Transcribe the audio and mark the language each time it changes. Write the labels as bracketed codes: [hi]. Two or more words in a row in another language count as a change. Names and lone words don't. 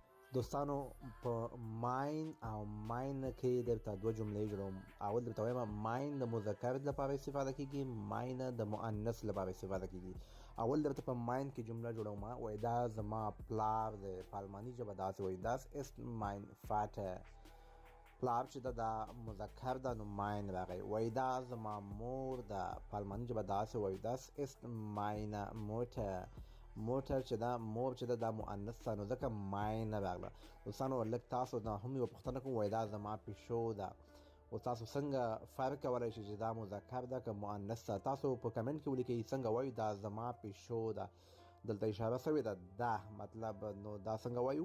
[ps] دوستانو په ماین او ماین کې درته دوه جملې جوړوم. اول درته وایم ماین د مذکر لپاره استفاده کیږي، ماین د مؤنث لپاره استفاده کیږي. اول درته په ماین کې جمله جوړوم، وای دا زما پلار دی. په آلماني ژبه داسې وایي [de] das ist mein Vater. [ps] پلار چې دا مذکر ده نو ماین راغی. وای دا زما مور ده. په آلماني ژبه داسې وایي [de] das ist meine Mutter. [ps] موټر چې دا مور چې دا مؤنث ده نو ځکه ماین راغله. دوستانو لږ تاسو نه هم یوه پوښتنه کوم، وایي دا زما پیشو ده. او تاسو څنګه فرق کولی شئ چې دا مذکر ده که مؤنث ده؟ تاسو په کمنټ کې ولیکئ څنګه وایو دا زما پیشو ده. دلته اشاره شوې ده ده مطلب، نو دا څنګه وایو؟